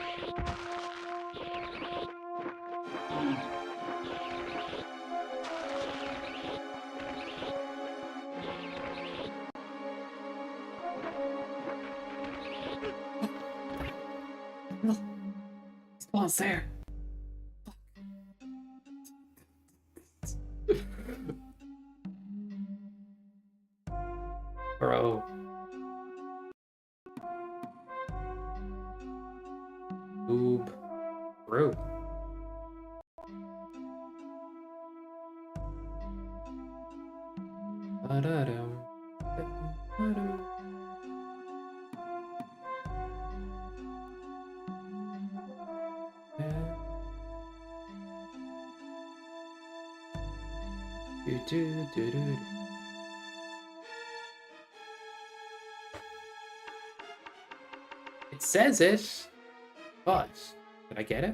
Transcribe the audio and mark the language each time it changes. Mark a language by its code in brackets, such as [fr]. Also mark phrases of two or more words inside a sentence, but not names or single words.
[en] No. Spawn's there. Bro. Oob. Bro. Ba-da-dum. Ba-da-dum. Do-do-do-do-do. It says it, but did I get it?